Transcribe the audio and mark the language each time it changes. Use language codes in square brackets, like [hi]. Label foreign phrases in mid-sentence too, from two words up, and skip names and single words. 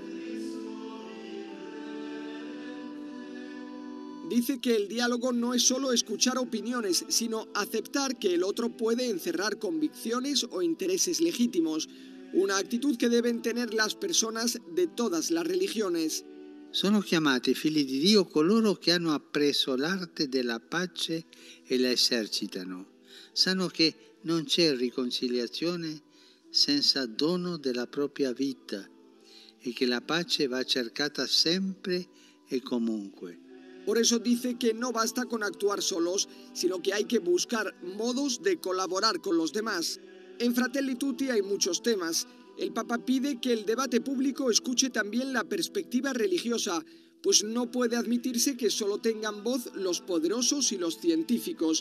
[es] Dice que el diálogo no es solo escuchar opiniones, sino aceptar que el otro puede encerrar convicciones o intereses legítimos, una actitud que deben tener las personas de todas las religiones. [it] Sono chiamati figli di Dio coloro che hanno appreso l'arte della pace e la esercitano. Sanno che non c'è riconciliazione senza dono della propria vita e che la pace va cercata sempre e comunque. [es] Por eso dice que no basta con actuar solos, sino que hay que buscar modos de colaborar con los demás. En Fratelli Tutti hay muchos temas. El Papa pide que el debate público escuche también la perspectiva religiosa, pues no puede admitirse que solo tengan voz los poderosos y los científicos.